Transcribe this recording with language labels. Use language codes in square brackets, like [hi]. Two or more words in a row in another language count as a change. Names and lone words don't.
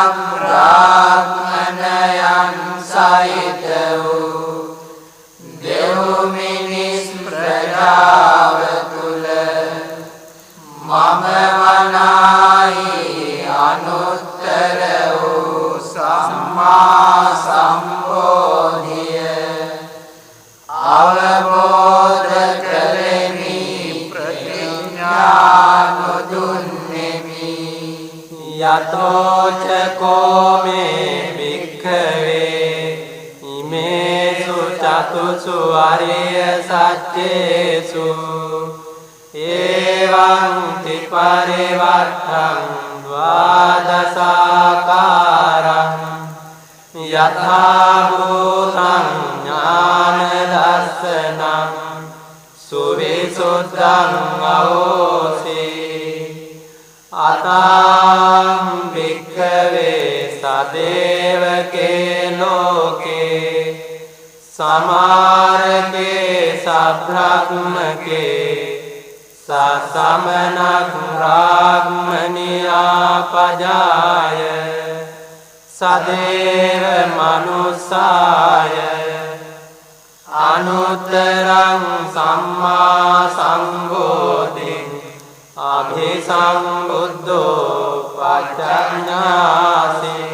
[si] බ්‍රාහ්මණයන් සහිත වූ දෙව් මිනිස් ප්‍රජාව තුල මම වනාහි අනුත්තර වූ සම්මා සම්බෝධිය අවබෝධ කරෙමි ප්‍රතිඥා නොදුන්නෙමි [pi] යතෝචකෝ මේ භික්ඛවේ ඉමේසු චතුසු අරිය සත්‍යේසු එවං ත්‍රිපරිවර්තං ද්වාදසාකාරං යථා භූතං ඥාන දර්ශනං සුවිසුද්ධං අවෝසී අතං භික්ඛවේ සදේවකේ ලෝකේ සමාරකේ සබ්‍රහ්මකේ සසමනක් රාග්මනියා පජාය සදේව මනුස්සාය අනුත්තරං සම්මා සම්බෝධිං අභිසම්බුද්ධෝ පච්චඥාසින්